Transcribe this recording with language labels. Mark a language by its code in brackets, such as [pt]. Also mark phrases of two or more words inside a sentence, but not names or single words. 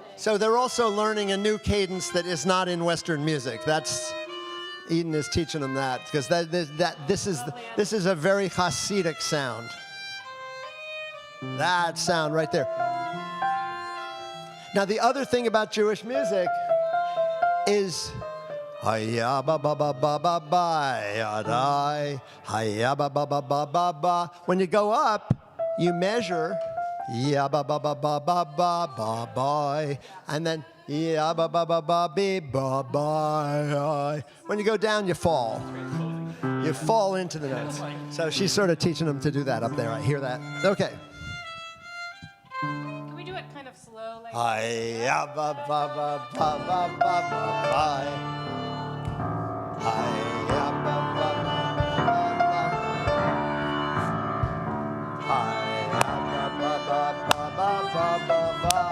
[en] So they're also learning a new cadence that is not in Western music. Eden is teaching them that, because this is a very Hasidic sound. That sound right there. Now, the other thing about Jewish music is Hiya ba ba ba ba ba ba yadai. Hiya ba ba ba ba ba ba. When you go up, you measure ya ba ba ba ba ba ba ba ba, and then ya ba ba ba ba be ba ba. When you go down, you fall. You fall into the notes. So she's sort of teaching them to do that up there. I hear that. Okay. Can we do it kind of slow? Like Hiya ba ba ba ba ba ba ba ba. Hiya ba ba ba ba ba ba. Hiya ba ba ba ba ba ba ba.